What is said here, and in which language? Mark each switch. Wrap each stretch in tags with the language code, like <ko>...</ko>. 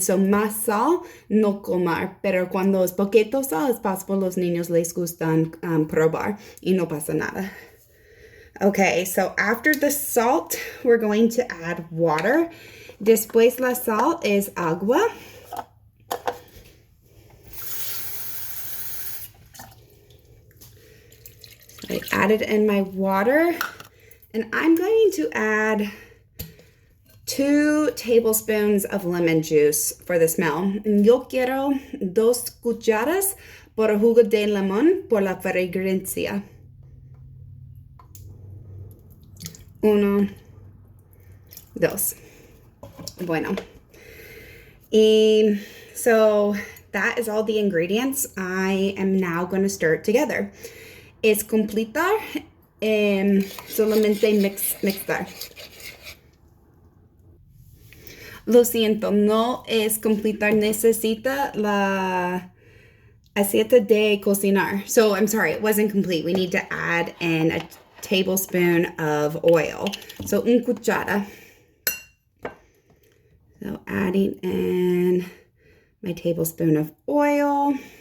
<es>So más sal, no comer. Pero cuando es poquito sal, es posible los niños les gustan probar y no pasa nada.</es> <en>Okay, so after the salt, we're going to add water.</en> <es>Después la sal is agua.</es> <en>I added in my water, and I'm going to add 2 tablespoons of lemon juice for the smell.</en> <es>Yo quiero 2 cucharas por jugo de limón por la fragancia. 1, 2. Bueno.</es> <en>And so that is all the ingredients I am now going to stir it together.</en> <es>Es completar, solamente mixar. Lo siento, no es completar, necesita la aceite de cocinar.</es> <en>So I'm sorry, it wasn't complete. We need to add in a tablespoon of oil.</en> <es>So un cuchara.</es> <en>So adding in my tablespoon of oil.</en>